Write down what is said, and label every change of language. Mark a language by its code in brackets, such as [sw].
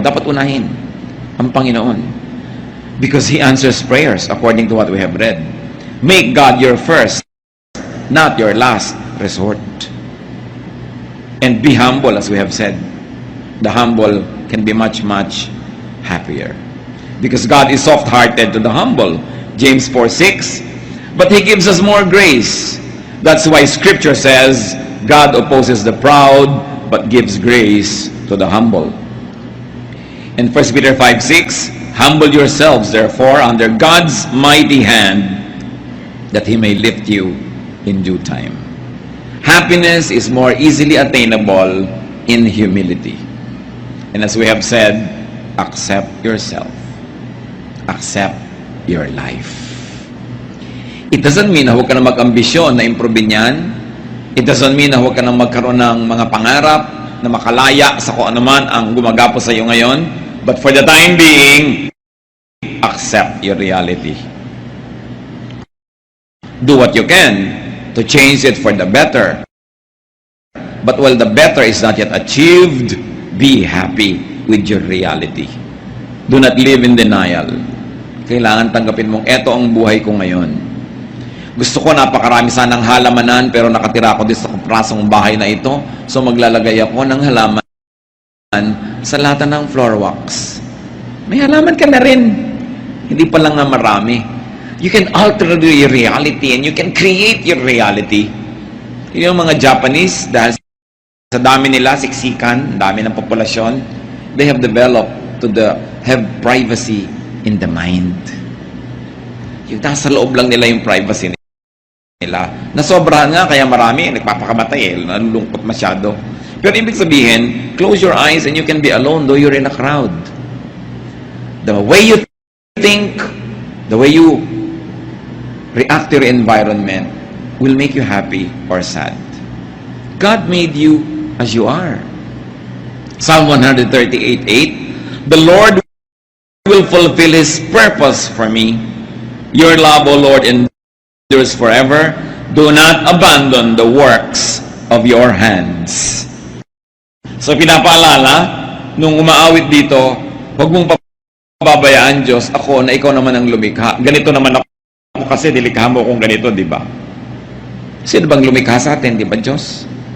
[tl] Dapat unahin ang Panginoon. [en] Because He answers prayers according to what we have read. Make God your first, not your last resort. And be humble, as we have said. The humble can be much, much happier. Because God is soft-hearted to the humble. James 4:6. But He gives us more grace. That's why Scripture says, God opposes the proud, but gives grace to the humble. In 1 Peter 5:6, humble yourselves, therefore, under God's mighty hand, that He may lift you in due time. Happiness is more easily attainable in humility. And as we have said, accept yourself. Accept your life. It doesn't mean [tl] na huwag ka na mag-ambisyon na improvein yan. [en] It doesn't mean [tl] na huwag ka na magkaroon ng mga pangarap na makalaya sa kung ano man ang gumagapo sa iyo ngayon. [en] But for the time being, accept your reality. Do what you can to change it for the better. But while the better is not yet achieved, be happy with your reality. Do not live in denial. [tl] Kailangan tanggapin mong eto ang buhay ko ngayon. Gusto ko napakarami sanang halamanan pero nakatira ako dito sa prasong bahay na ito. So maglalagay ako ng halaman sa lahat ng floor walks. May halaman ka na rin. Hindi pa lang na marami. [en] You can alter your reality and you can create your reality. [tl] Yung mga Japanese, dahil sa dami nila, siksikan, dami ng populasyon, [en] they have developed have privacy in the mind. [tl] Yung nasa loob lang nila yung privacy nila. Nasobrahan nga, kaya marami, nagpapakamatay nalulungkot masyado. Pero ibig sabihin, [en] close your eyes and you can be alone though you're in a crowd. The way you think, the way you react to your environment will make you happy or sad. God made you as you are. Psalm 138:8, the Lord will fulfill His purpose for me. Your love, O Lord, endures forever. Do not abandon the works of your hands. [tl] So pinapaalala, nung umaawit dito, huwag mong pababayaan, Diyos, ako na ikaw naman ang lumikha. Ganito naman ako kasi nilikha mo kung ganito, di ba? Sino bang lumikha sa atin, di ba, Diyos?